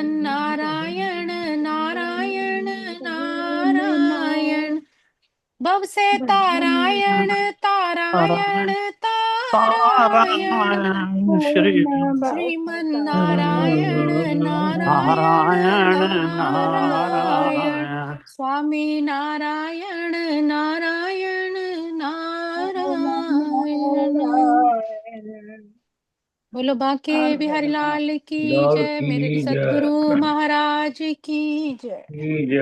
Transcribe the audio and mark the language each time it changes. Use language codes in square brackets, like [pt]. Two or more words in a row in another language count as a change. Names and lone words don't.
[hi] नारायण, नारायण नारायण, भव से तारायण, तारायण तारायण, श्रीमन नारायण, नारायण नारायण, स्वामी नारायण, नारायण नारायण। बोलो बाके बिहारी लाल की लाल जय, की मेरे जय। सदगुरु महाराज की जय। जय।